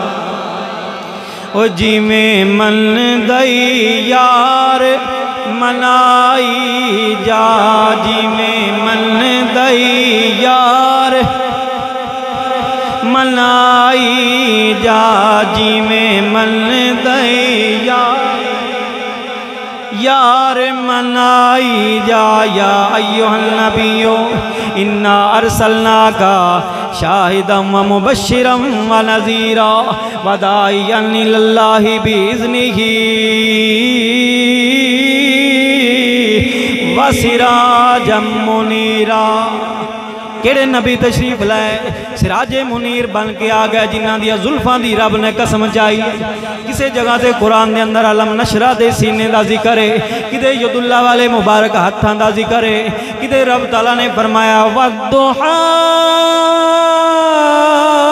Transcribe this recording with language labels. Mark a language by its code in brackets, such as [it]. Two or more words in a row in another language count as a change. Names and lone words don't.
[pa] او جمیں من دئی یار منائی جا، جمیں من دئی یار منائی جا، جمیں من دئی یار منائی جا. [ar] يا أيها النبي إنا أرسلناك شاهدا ومبشرا ونذيرا وداعيا إلى الله بإذنه وسراجا منيرا. [pa] کیڑے نبی تشریف لائے سراج منیر بن کے آ گئے، جنہاں دی زلفاں دی رب نے قسم چائی. [ur] کسی جگہ سے قرآن کے اندر [ar] ألم نشرح [pa] دے سینے کا ذکر ہے، کتے یداللہ والے مبارک ہاتھاں کا ذکر ہے، کتے رب تعالیٰ نے فرمایا वद्दुहा